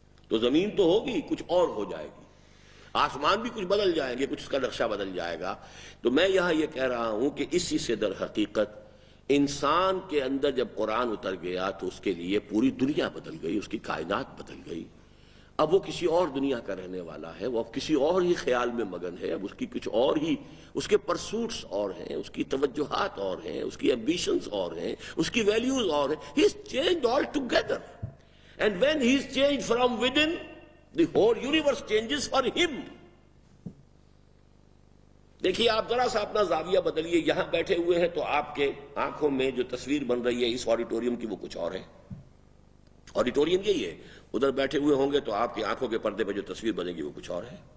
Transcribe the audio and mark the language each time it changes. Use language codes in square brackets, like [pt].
[ur] تو زمین تو ہوگی، کچھ اور ہو جائے گی، آسمان بھی کچھ بدل جائیں گے، کچھ اس کا نقشہ بدل جائے گا۔ تو میں یہاں یہ کہہ رہا ہوں کہ اسی سے در حقیقت انسان کے اندر جب قرآن اتر گیا تو اس کے لیے پوری دنیا بدل گئی، اس کی کائنات بدل گئی۔ اب وہ کسی اور دنیا کا رہنے والا ہے، وہ اب کسی اور ہی خیال میں مگن ہے، اب اس کی کچھ اور ہی، اس کے پرسوٹس اور ہیں، اس کی توجہات اور ہیں، اس کی ایمبیشنز اور ہیں، اس کی ویلیوز اور ہیں۔ [en] He is changed all together. And when he is changed from within, the whole universe changes for him. [ur] دیکھیے آپ ذرا سا اپنا زاویہ بدلیے، یہاں بیٹھے ہوئے ہیں تو آپ کے آنکھوں میں جو تصویر بن رہی ہے اس آڈیٹوریم کی وہ کچھ اور ہے، آڈیٹوریم یہی ہے، ادھر بیٹھے ہوئے ہوں گے تو آپ کی آنکھوں کے پردے پہ جو تصویر بنے گی وہ کچھ اور ہے۔